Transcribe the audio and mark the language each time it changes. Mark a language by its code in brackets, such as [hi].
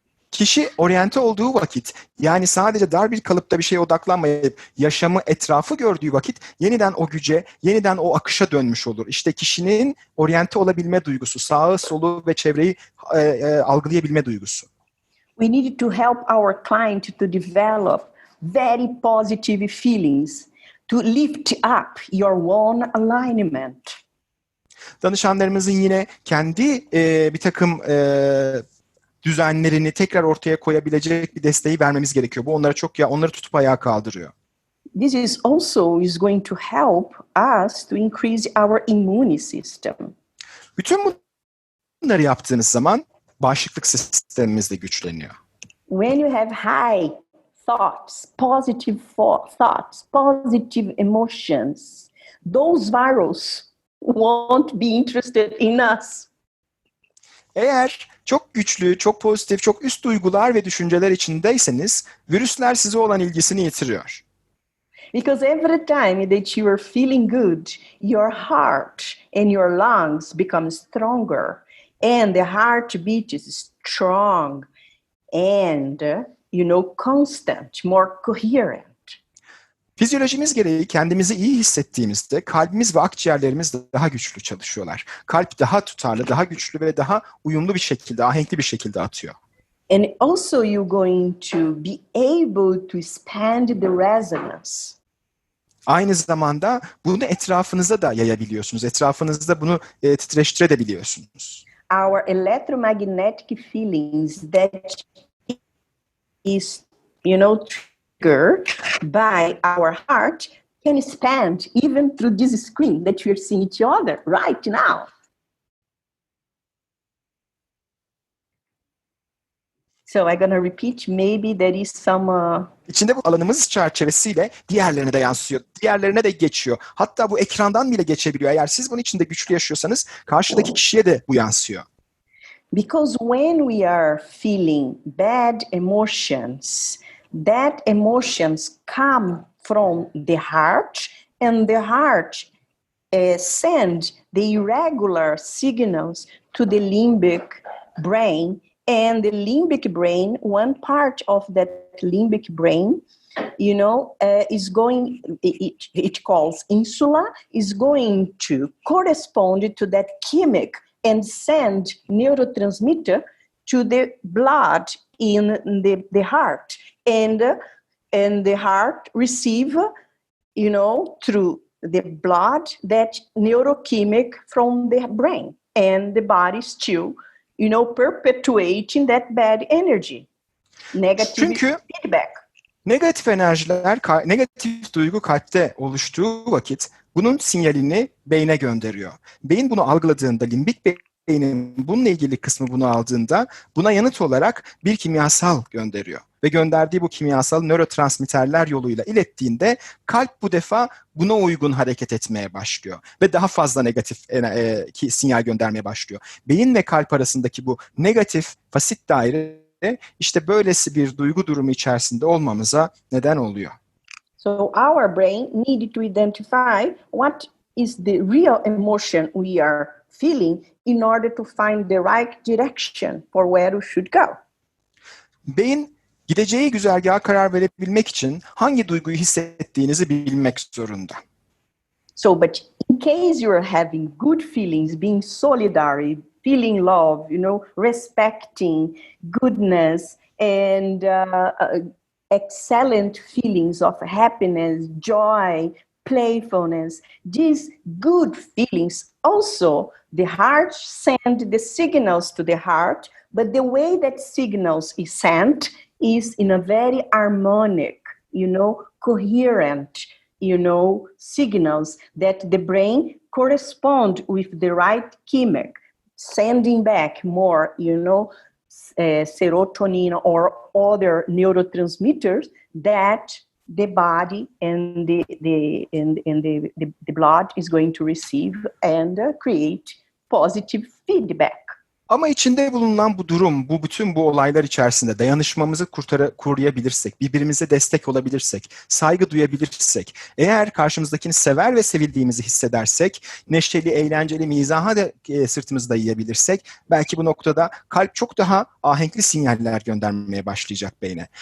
[tr] Kişi oryante olduğu vakit, yani sadece dar bir kalıpta bir şeye odaklanmayıp yaşamı, etrafı gördüğü vakit yeniden o güce, yeniden o akışa dönmüş olur. İşte kişinin oryante olabilme duygusu, sağı, solu ve çevreyi algılayabilme duygusu. [en] We need to help our client to develop very positive feelings, to lift up your own alignment. [tr] Danışanlarımızın yine kendi bir takım düzenlerini tekrar ortaya koyabilecek bir desteği vermemiz gerekiyor. Bu onlara onları tutup ayağa kaldırıyor. [en] This is also going to help us to increase our immune system. [tr] Bütün bunları yaptığınız zaman bağışıklık sistemimiz de güçleniyor. [en] When you have high thoughts, positive thoughts, positive emotions, those virus won't be interested in us. [tr] Eğer çok güçlü, çok pozitif, çok üst duygular ve düşünceler içindeyseniz virüsler size olan ilgisini yitiriyor. [en] Because every time that you are feeling good, your heart and your lungs become stronger, and the heartbeat is strong and, constant, more coherent. [tr] Fizyolojimiz gereği kendimizi iyi hissettiğimizde kalbimiz ve akciğerlerimiz daha güçlü çalışıyorlar. Kalp daha tutarlı, daha güçlü ve daha uyumlu bir şekilde, ahenkli bir şekilde atıyor. [en] And also you're going to be able to expand the resonance. [tr] Aynı zamanda bunu etrafınıza da yayabiliyorsunuz. Etrafınızda bunu titreştirebiliyorsunuz. [en] Our electromagnetic feelings that is, triggered by our heart can expand even through this screen that we are seeing each other right now. So I'm going to repeat, maybe there is some... [tr] İçinde bu alanımız çerçevesiyle diğerlerine de yansıyor, diğerlerine de geçiyor. Hatta bu ekrandan bile geçebiliyor. Eğer siz bunun içinde güçlü yaşıyorsanız karşıdaki kişiye de bu yansıyor. [en] Because when we are feeling bad emotions, that emotions come from the heart, and the heart send the irregular signals to the limbic brain, and the limbic brain, one part of that limbic brain, is going, it calls insula, is going to correspond to that chemic and send neurotransmitter to the blood in the heart. And the heart receive, through the blood, that neurochemic from the brain. And the body still, perpetuating that bad energy. Negative feedback. [tr] Negatif enerjiler, negatif duygu kalpte oluştuğu vakit bunun sinyalini beyne gönderiyor. Beyin bunu algıladığında, limbik beynin bununla ilgili kısmı bunu aldığında buna yanıt olarak bir kimyasal gönderiyor. Ve gönderdiği bu kimyasal nörotransmitterler yoluyla ilettiğinde kalp bu defa buna uygun hareket etmeye başlıyor. Ve daha fazla negatif sinyal göndermeye başlıyor. Beyin ve kalp arasındaki bu negatif fasit daire işte böylesi bir duygu durumu içerisinde olmamıza neden oluyor. [en] So our brain needed to identify what is the real emotion we are feeling in order to find the right direction for where we should go. [tr] Beyin gideceği güzergaha karar verebilmek için hangi duyguyu hissettiğinizi bilmek zorunda. [en] So, but in case you are having good feelings, being solidary, feeling love, respecting, goodness, and excellent feelings of happiness, joy, playfulness. These good feelings also, the heart send the signals to the heart, but the way that signals is sent is in a very harmonic, coherent, signals that the brain correspond with the right chemic, sending back more, serotonin or other neurotransmitters that the body and the blood is going to receive and create positive feedback. [tr] Ama içinde bulunan bu durum, bütün bu olaylar içerisinde dayanışmamızı koruyabilirsek, birbirimize destek olabilirsek, saygı duyabilirsek, eğer karşımızdakini sever ve sevildiğimizi hissedersek, neşeli, eğlenceli, mizaha da sırtımızı dayayabilirsek, belki bu noktada kalp çok daha ahenkli sinyaller göndermeye başlayacak beyne.